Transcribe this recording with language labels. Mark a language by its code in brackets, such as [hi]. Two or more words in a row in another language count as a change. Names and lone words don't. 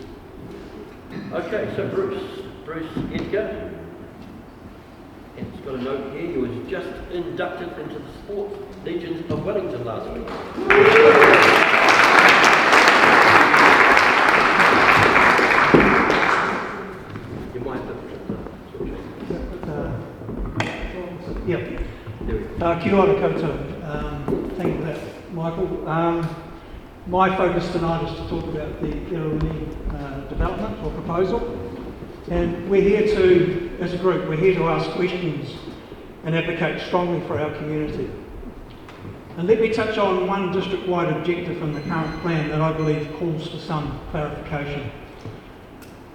[en] Okay, so Bruce Edgar. And it's got a note here, he was just inducted into the Sports Legions of Wellington last week. You might have [mi] Kia ora koutou. [en] Thank you for that, Michael. My focus tonight is to talk about the Eruini development or proposal. And we're here to, as a group, we're here to ask questions and advocate strongly for our community. And let me touch on one district-wide objective from the current plan that I believe calls for some clarification.